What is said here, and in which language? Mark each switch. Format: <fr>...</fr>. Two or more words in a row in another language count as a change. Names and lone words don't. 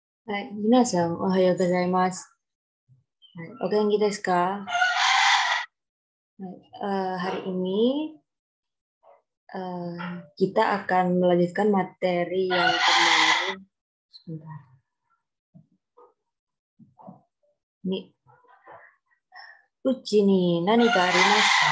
<ja>はい、皆さんおはようございます。はい、お元気ですか?</ja> <id>Hari ini kita akan melanjutkan materi yang kemarin. Sebentar.</id> <ja>Ini うじに何がありますか?</ja>